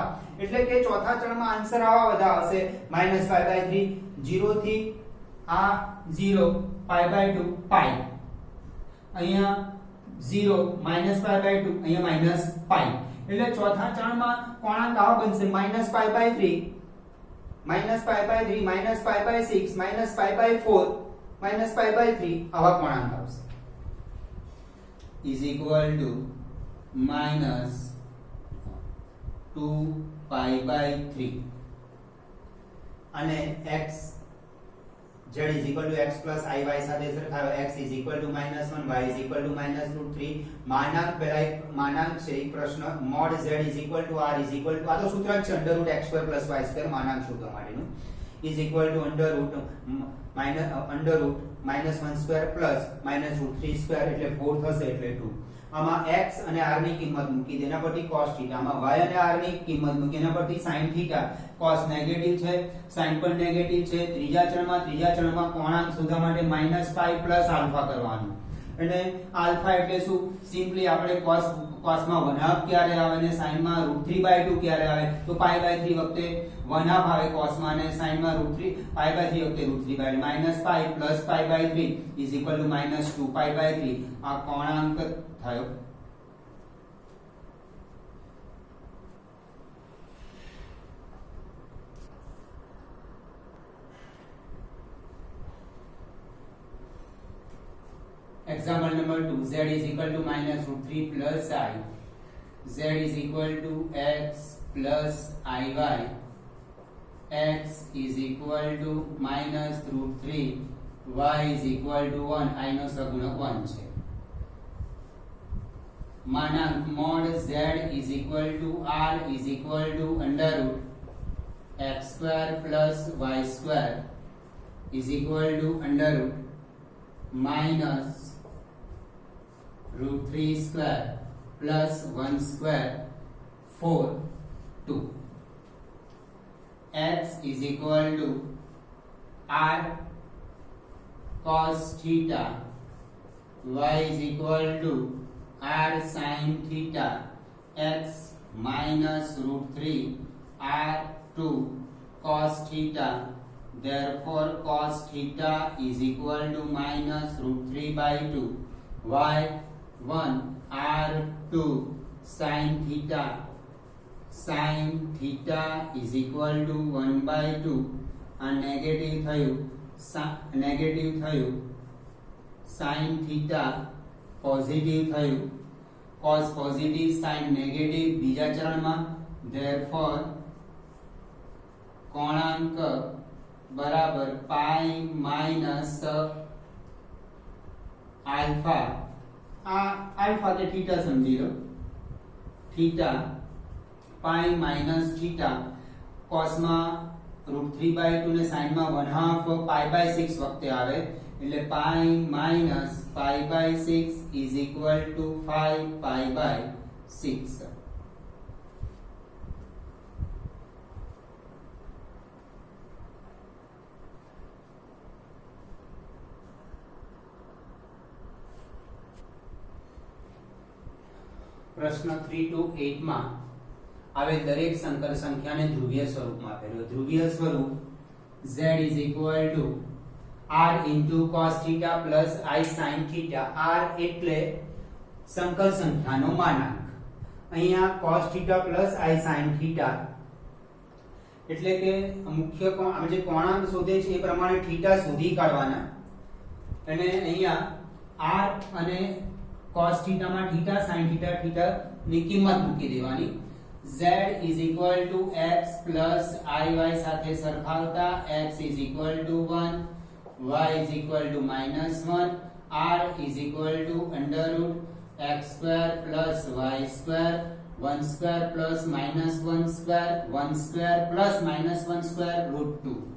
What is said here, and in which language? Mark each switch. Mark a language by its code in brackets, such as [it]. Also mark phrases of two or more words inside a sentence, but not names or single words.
[gu] એટલે કે ચોથા ચરણમાં આન્સર આવા બધા આવશે, -π/3, 0 થી આ 0, π/2 π, અહીંયા 0 -π/2, અહીંયા -π. એટલે ચોથા ચરણમાં કોણાંક આવા બનશે -π/3, -π/3, -π/6, -π/4, -π/3 આવા કોણાંક આવશે. [en] is equal to -2π/3 અને x z = x plus iy [gu] સાથે સરખાવો. x = -1, y = -√3. માનાંક પહેલા એક માનાંક છે એક પ્રશ્ન mod z = r = આ તો સૂત્ર જ છે √x² + y² માનાંક શોધવા માટેનું [en] is equal to -1² plus -√3² [gu] એટલે 4 થશે એટલે 2. આમાં x અને r ની કિંમત મૂકી દે, એના પરથી cos θ. આમાં y અને r ની કિંમત મૂકી, એના પરથી [en] sin θ. [gu] cos નેગેટિવ છે, sin પણ નેગેટિવ છે. ત્રીજા ચરણમાં કોણાંક શોધવા માટે -π [en] plus alpha [gu] કરવાનું. અને આલ્ફા એટલે શું? સિમ્પલી આપણે કોસમાં 1/2 ક્યારે આવે અને સાઈનમાં √3/2 ક્યારે આવે? તો π/3 વખતે 1/2 આવે કોસમાં અને સાઈનમાં √3 π/3 વખતે √3/2 -π + π/3 = -2π/3 આ કોણાંક થયો. [en] Example number 2, z is equal to -√3 plus I, z is equal to x plus iy, x is equal to -√3, y is equal to 1, [gu] I નો સગુણક 1 છે. [en] માનાંક mod z is equal to r is equal to √ x square plus y square is equal to -√3 square plus 1 square 4 2. X is equal to r cos theta, y is equal to r sin theta, x -√3 r2 cos theta. Therefore cos theta is equal to -√3/2, y1 r2 sin theta is equal to 1/2. [gu] આ નેગેટિવ થયું [en] sin theta [gu] પોઝિટિવ થયું, cos પોઝિટિવ sin નેગેટિવ બીજા ચરણમાં. therefore કોણાંક બરાબર [en] pi minus alpha, [gu] આ આલ્ફા કે થીટા સમજી લો, [en] theta pi minus theta [gu] કોસમાં √3/2 ને સાઈનમાં 1/2 π/6 વખતે આવે એટલે [en] pi minus [gu] π/6 [en] is equal to 5 π/6. [gu] પ્રશ્ન 3 to 8 માં આવે દરેક સંકર સંખ્યાને ધ્રુવીય સ્વરૂપમાં આપેલું. ધ્રુવીય સ્વરૂપ [en] z is equal to r into cos theta plus I sin theta. [gu] r એટલે સંકર સંખ્યાનો માનાંક, અહીંયા [en] cos theta plus I sin theta [gu] એટલે કે મુખ્ય આપણે જે કોણાંક શોધે છે એ પ્રમાણે થીટા શોધી કાઢવાના અને અહીંયા r અને [en] cos theta [gu] માં [en] theta sin theta [gu] ની કિંમત મૂકી દેવાની. [en] z is equal to x plus iy [gu] સાથે સરખાવતા [en] x is equal to 1, y is equal to -1, r is equal to √x square plus y square, 1 square plus -1 square, 1 square plus -1 square √2.